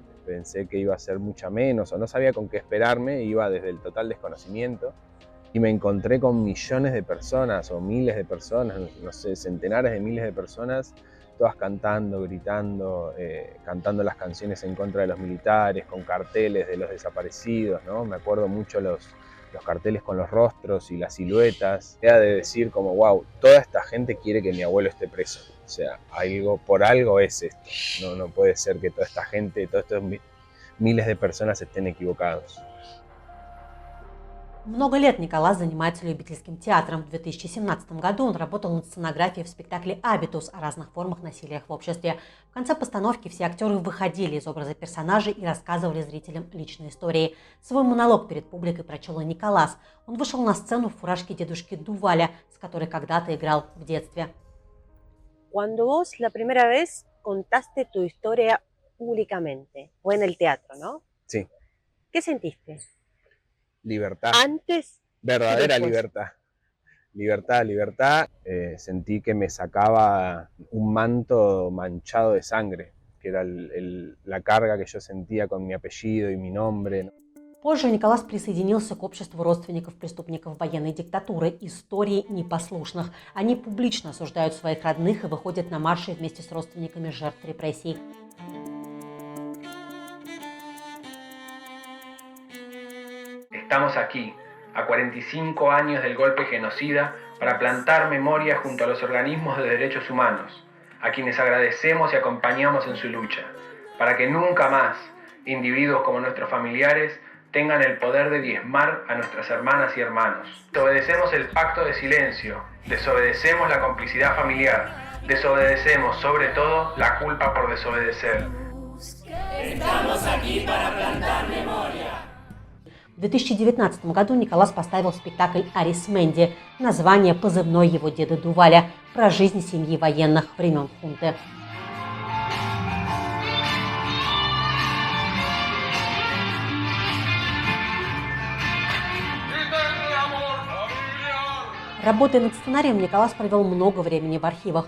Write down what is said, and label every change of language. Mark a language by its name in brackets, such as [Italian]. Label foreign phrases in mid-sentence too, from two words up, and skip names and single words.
[Spanish] Pensé que iba a ser mucha menos, o no sabía con qué esperarme, iba desde el total desconocimiento, y me encontré con millones de personas, o miles de personas, no sé, centenares de miles de personas, todas cantando, gritando, cantando las canciones en contra de los militares, con carteles de los desaparecidos, ¿no? Me acuerdo mucho los carteles con los rostros y las siluetas. Era de decir como, wow, toda esta gente quiere que mi abuelo esté preso. O sea, por algo es esto. No puede ser que toda esta gente, todos estos miles de personas estén equivocados. [Russian] Много лет Николас занимается любительским театром. В 2017 году он работал над сценографией в спектакле «Абитус» о разных формах насилия в обществе. В конце постановки все актеры выходили из образа персонажей и рассказывали зрителям личные истории. Свой монолог перед публикой прочел и Николас. Он вышел на сцену в фуражке дедушки Дуваля, с которой когда-то играл в детстве. [Spanish] Cuando vos la primera vez contaste tu historia públicamente, fue en el teatro, ¿no? Sí. ¿Qué sentiste? Libertad. Antes. Verdadera libertad. Libertad. Sentí que me sacaba un manto manchado de sangre, que era la carga que yo sentía con mi apellido y mi nombre. [Russian] Позже Николас присоединился к обществу родственников преступников военной диктатуры «Истории непослушных». Они публично осуждают своих родных и выходят на марши вместе с родственниками жертв репрессий. [Spanish] Estamos aquí, a 45 años del golpe genocida, para plantar memoria junto a los organismos de derechos humanos, a quienes agradecemos y acompañamos en su lucha, para que nunca más individuos como nuestros familiares tengan el poder de diezmar a nuestras hermanas y hermanos. Desobedecemos el pacto de silencio, desobedecemos la complicidad familiar, desobedecemos sobre todo la culpa por desobedecer. Estamos aquí para plantar memoria. [Russian] В 2019 году Николас поставил спектакль «Арисменди», название позывной его деда Дуваля, про жизнь семьи военных времен хунты. Работая над сценарием, Николас провел много времени в архивах.